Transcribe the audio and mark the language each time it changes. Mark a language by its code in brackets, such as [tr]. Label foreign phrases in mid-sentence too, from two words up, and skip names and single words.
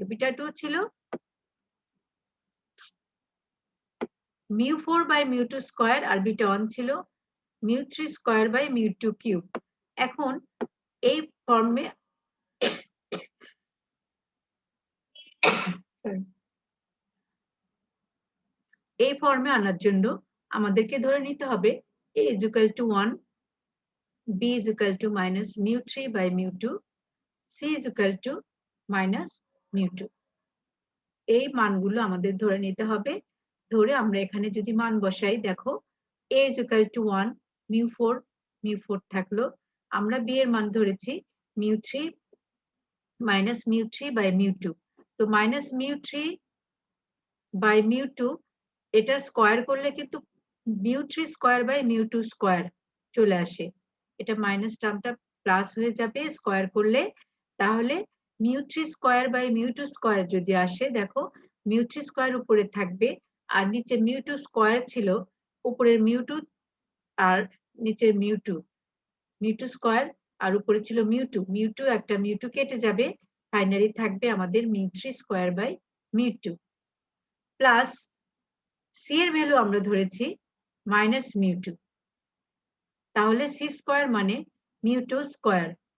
[bn] বিটা 2 ছিল [en] mu 4 by mu 2 square, [bn] আর বিটা 1 ছিল [en] mu 3 square by mu 2 cube. [bn] এখন এই ফর্মে এই ফর্মে আনার জন্য আমাদেরকে ধরে নিতে হবে [en] a is equal to 1, b is equal to minus mu 3 by mu 2, c is equal to minus mu 2। [bn] এই মানগুলো আমাদের ধরে নিতে হবে। ধরে আমরা এখানে যদি মান বসাই, দেখো [en] a is equal to 1, [bn] mu 4 থাকলো, আমরা b এর মান ধরেছি [en] mu 3 minus mu 3 by mu 2, [bn] তো minus [en] mu 3 by mu 2 [bn] এটা স্কয়ার করলে কিন্তু [en] mu 3 square by mu 2 square [bn] চলে আসে, এটা [en] minus term plus [bn] হয়ে যাবে স্কয়ার করলে, তাহলে [en] mu 3 square by mu 2 square [bn] যদি আসে, দেখো mu 3 স্কয়ার উপরে থাকবে আর নিচে mu 2 স্কয়ার ছিল, উপরের mu 2 আর নিচের mu 2 স্কয়ার আর উপরে ছিল mu 2 একটা mu 2 কেটে যাবে, ফাইনালি থাকবে আমাদের [en] mu 3 square by mu 2, [bn] প্লাস c এর ভ্যালু আমরা ধরেছি [en] minus mu 2, [bn] তাহলে c স্কয়ার মানে [en] mu 2 square